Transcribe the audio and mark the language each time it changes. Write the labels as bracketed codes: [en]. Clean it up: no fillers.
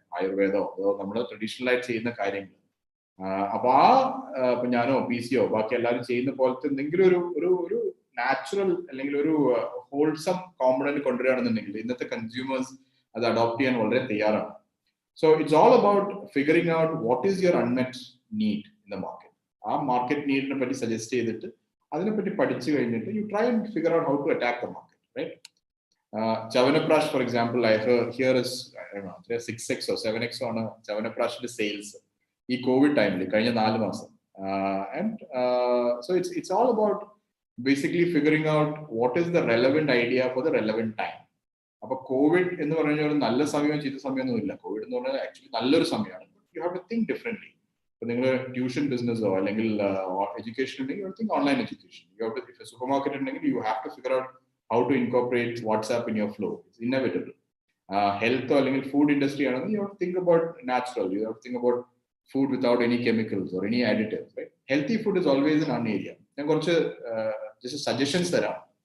[ml] ആയുർവേദമോ അതോ നമ്മൾ ട്രഡീഷണൽ ആയിട്ട് ചെയ്യുന്ന കാര്യങ്ങൾ. അപ്പൊ ഇപ്പൊ ഞാനോ PCO ബാക്കി എല്ലാവരും ചെയ്യുന്ന പോലത്തെ എന്തെങ്കിലും ഒരു നാച്ചുറൽ അല്ലെങ്കിൽ ഒരു ഹോൾസം കോമ്പണന്റ് കൊണ്ടുവരികയാണെന്നുണ്ടെങ്കിൽ ഇന്നത്തെ കൺസ്യൂമേഴ്സ് അത് അഡോപ്റ്റ് ചെയ്യാൻ വളരെ തയ്യാറാണ്. [en] So it's all about figuring out what is your unmet need in the market. [ml] ആ മാർക്കറ്റ് നീഡിനെ പറ്റി സജസ്റ്റ് ചെയ്തിട്ട് അതിനെപ്പറ്റി പഠിച്ചു കഴിഞ്ഞിട്ട് [en] You try and figure out how to attack the market, right? Chyawanprash, for example, I heard here is 6x or 7x [ml] ആണ് Chyawanprashന്റെ sales ഈ Covid ടൈമിൽ കഴിഞ്ഞ 4 മാസം. [en] And so it's all about basically figuring out what is the relevant idea for the relevant time. [ml] അപ്പൊ Covid എന്ന് പറഞ്ഞാൽ ഒരു നല്ല സമയം ചീത്ത സമയമൊന്നും ഇല്ല. കോവിഡ് എന്ന് പറഞ്ഞാൽ ആക്ച്വലി നല്ലൊരു സമയമാണ്. [en] You have to think differently. [ml] ഇപ്പൊ നിങ്ങൾ ട്യൂഷൻ ബിസിനസ്സോ അല്ലെങ്കിൽ എഡ്യൂക്കേഷൻ ഉണ്ടെങ്കിൽ [en] You think online education. You have to, if supermarket ഉണ്ടെങ്കിൽ you have to figure out how to incorporate WhatsApp in your flow. It's inevitable. Health or food industry, you have to think about natural. You have to think about food without any chemicals or any additives, right? Healthy food is always in one area. [ml] ഞാൻ കുറച്ച് [en] just suggestions [ml] തരാം.